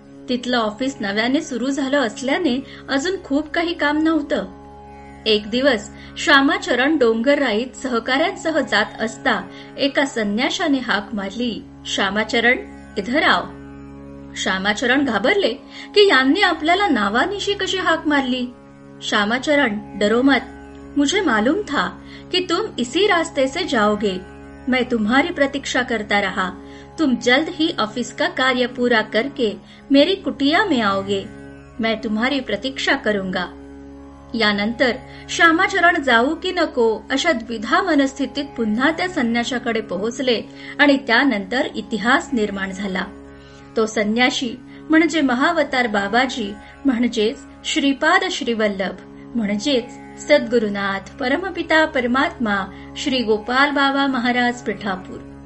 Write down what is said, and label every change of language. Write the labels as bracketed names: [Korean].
[Marathi] तिथलं ऑफिस नव्याने सुरू झालं असल्याने अजून खूप काही काम नव्हतं। एक दिवस श्यामाचरण डोंगरराईत सहकाऱ्यांसह जात असता एका संन्याशाने हाक मारली, श्यामाचरण [Hindi] इधर आओ। [Marathi] श्यामाचरण घाबरले की यांनी आपल्याला नावानिशी कशी हाक मारली। [Hindi] श्यामाचरण, डरो मत, मुझे मालूम था कि तुम इसी रास्ते से जाओगे। मैं तुम्हारी प्रतीक्षा करता रहा। तुम जल्द ही ऑफिस का कार्य पूरा करके मेरी कुटिया में आओगे। मैं तुम्हारी प्रतीक्षा करूंगा। [Marathi] यानंतर श्यामाचरण जाऊ की नको अशा द्विधा मनस्थितीत पुन्हा त्या संन्याशाकडे पोहोचले आणि त्यानंतर इतिहास निर्माण झाला। तो संन्याशी म्हणजे महावतार बाबाजी, म्हणजेच श्रीपाद श्रीवल्लभ, म्हणजेच सद्गुरुनाथ परमपिता परमात्मा श्री गोपाल बाबा महाराज पिठापूर।